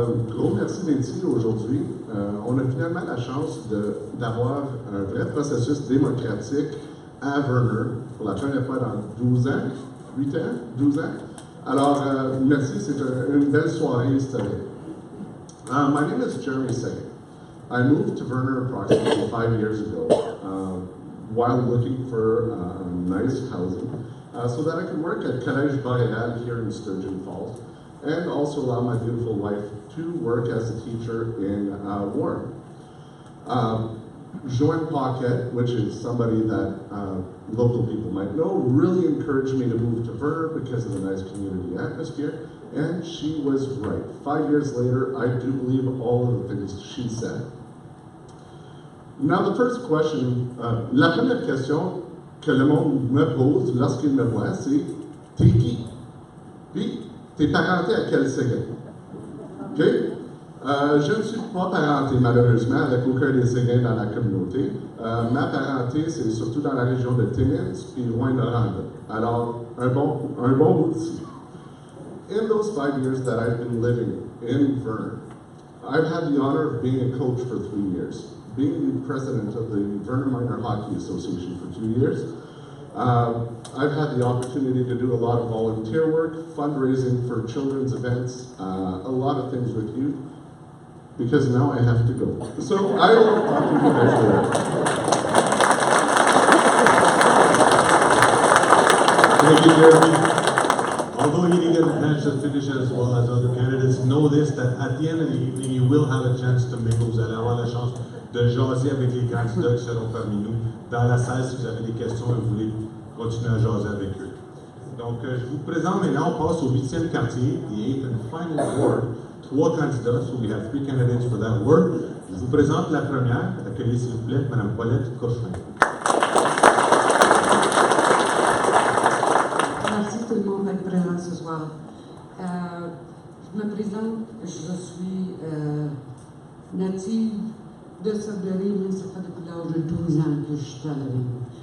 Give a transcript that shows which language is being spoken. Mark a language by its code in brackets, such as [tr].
[fr] Gros merci d'être ici aujourd'hui. On a finalement la chance d'avoir un vrai processus démocratique à Verner pour la première fois dans 12 ans, 8 ans, 12 ans. Alors, merci, c'est une belle soirée historique. [en] My name is Jeremy Seguin. I moved to Verner approximately 5 years ago while looking for nice housing so that I could work at Collège Boréal here in Sturgeon Falls and also allow my beautiful wife to work as a teacher in Warren. Joan Paquette, which is somebody that local people might know, really encouraged me to move to Verner because of the nice community atmosphere, and she was right. 5 years later, I do believe all of the things she said. Now the first question, [fr] la première question que le monde me pose lorsqu'il me voit, c'est « T'es qui? » Puis, t'es parenté à quel Séguin? OK? Je ne suis pas parenté, malheureusement, avec aucun des Séguins dans la communauté. Ma parenté, c'est surtout dans la région de Timmins puis Rouyn-Noranda. Alors, un bon bout d'ici. [en] In those 5 years that I've been living in Verner, I've had the honor of being a coach for 3 years, being the president of the Verner Minor Hockey Association for 2 years. I've had the opportunity to do a lot of volunteer work, fundraising for children's events, a lot of things with youth, because now I have to go. So I will talk to you guys later. Thank you, Jeremy. Although you didn't get the chance to finish as well as other candidates, know this, that at the end of the evening, you will have a chance to mingle. [fr] Vous allez avoir la chance de jaser avec les candidats qui seront parmi nous dans la salle si vous avez des questions et vous voulez continuer à jaser avec eux. Donc, je vous présente maintenant, on passe au 8e quartier, [en] the 8th and final ward. [fr] 3 candidats, [en] so we have 3 candidates for that ward. [fr] Je vous présente la première. Accueillez s'il vous plaît Mme Paulette Cochrin. Merci tout le monde d'être présent ce soir. Je me présente, je suis native de Sudbury, mais ça fait depuis l'âge de 12 ans que je suis à la ville.